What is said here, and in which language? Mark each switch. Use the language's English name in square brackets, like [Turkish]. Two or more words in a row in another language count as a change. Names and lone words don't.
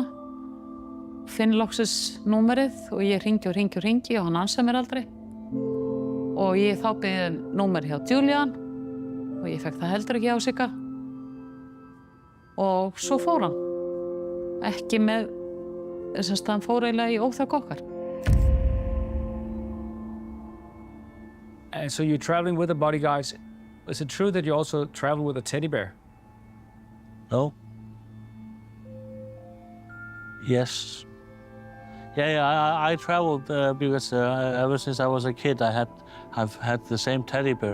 [Icelandic] Finn loksins númerið og ég hringi og hann ansaði mér aldrei. Og ég þá beðið númeri hjá Julian og ég fekk það heldur ekki á Sigga. Og svo fór hann. Ekki með, hann fór eiginlega í óþökk okkar. [English] And so you're traveling with the bodyguards. Is it true that you also travel with a teddy bear? No. Yes. Yeah, I traveled because ever since I was a kid, I've had the same teddy bear.